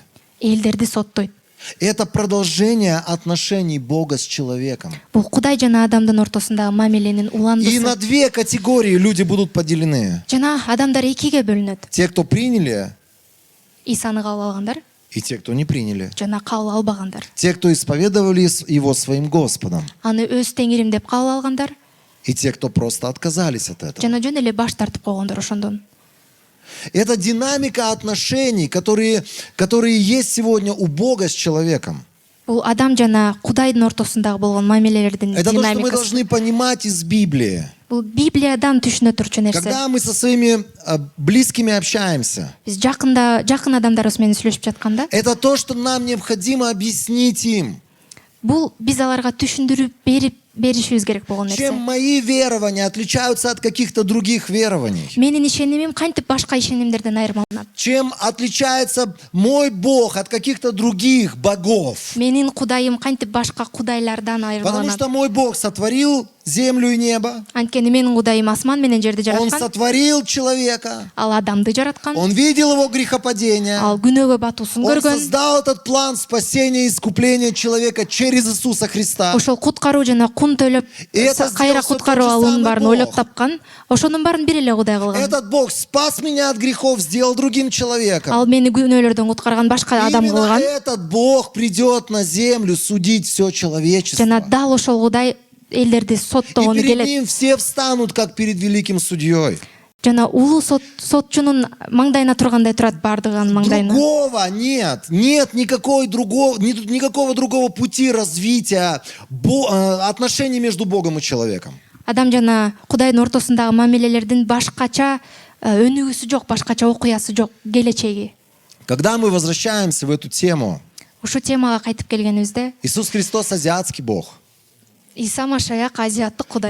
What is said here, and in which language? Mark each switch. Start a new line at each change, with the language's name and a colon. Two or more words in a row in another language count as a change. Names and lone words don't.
Kyrgyz: Элдерди соттойт.
Russian: Это продолжение отношений Бога с человеком.
Kyrgyz: Бул Кудай жана адамдын ортосундагы мамиленин
Russian: И
Kyrgyz: уландысы.
Russian: на две категории люди будут поделены.
Kyrgyz: Жана адамдар экиге бөлүнөт.
Russian: Те, кто приняли,
Kyrgyz: Исаны кабыл алгандар
Russian: и те, кто не приняли.
Kyrgyz: жана кабыл албагандар.
Russian: Те, кто исповедовали Его своим Господом,
Kyrgyz: Аны өз теңирим деп кабыл алгандар
Russian: и те, кто просто отказались от этого.
Kyrgyz: жана жөн эле баш тартып койгондор ошондон.
Russian: Это динамика отношений, которые есть сегодня у Бога с человеком.
Kyrgyz: Бул адам жана Кудайдын ортосундагы болгон мамилелердин
Russian: Это то, что мы
Kyrgyz: динамикасы.
Russian: должны понимать из Библии.
Kyrgyz: Бул Библиядан түшүнө турчу нерсе.
Russian: Когда мы со своими близкими общаемся,
Kyrgyz: Биз жакын адамдарыбыз менен сүйлөшүп жатканда,
Russian: это то, что нам необходимо объяснить им.
Kyrgyz: бул биз аларга түшүндүрүп беришибиз керек болгон нерсе.
Russian: Чем мои верования отличаются от каких-то других верований.
Kyrgyz: Менин ишенимим кантип башка ишенимдерден айырмаланат?
Russian: Чем отличается мой Бог от каких-то других богов.
Kyrgyz: Менин Кудайым кантип башка кудайлардан
Russian: Потому
Kyrgyz: айырмаланат?
Russian: что мой Бог сотворил землю и небо.
Kyrgyz: Анткени менин Кудайым асман менен жерди
Russian: Он
Kyrgyz: жараткан,
Russian: сотворил человека.
Kyrgyz: ал адамды жараткан,
Russian: Он видел его грехопадение.
Kyrgyz: ал күнөөгө батуусун
Russian: Он
Kyrgyz: көргөн.
Russian: создал этот план спасения и искупления человека через Иисуса Христа.
Kyrgyz: Ошол куткаруу жана кун төлөп
Russian: И это
Kyrgyz: кайра
Russian: сделал всё
Kyrgyz: куткаруу
Russian: тот же
Kyrgyz: алуунун
Russian: самый
Kyrgyz: баарын
Russian: Бог.
Kyrgyz: ойлоп тапкан. Ошонун баарын бир эле Кудай кылган.
Russian: Этот Бог спас меня от грехов, сделал другим человеком.
Kyrgyz: Ал мени күнөөлөрдөн куткарган башка адам
Russian: Именно
Kyrgyz: кылган.
Russian: этот Бог придет на землю судить все человечество.
Kyrgyz: Жана дал ошол Кудай элдерди
Russian: И
Kyrgyz: соттогону
Russian: перед
Kyrgyz: келет.
Russian: ним все встанут, как перед великим судьей.
Kyrgyz: жана улуу сотчунун маңдайына тургандай турат, баардыгы анын маңдайына.
Russian: Другого нет. Нет никакого другого пути развития отношений между Богом и человеком.
Kyrgyz: Адам жана Кудайдын ортосундагы мамилелердин башкача өнүгүүсү жок, башкача окуясы жок, келечеги.
Russian: Когда мы возвращаемся в эту тему,
Kyrgyz: Ушул темага кайтып келгенибизде,
Russian: Иисус Христос азиатский Бог.
Kyrgyz: Иса Машаяк азиаттык Кудай.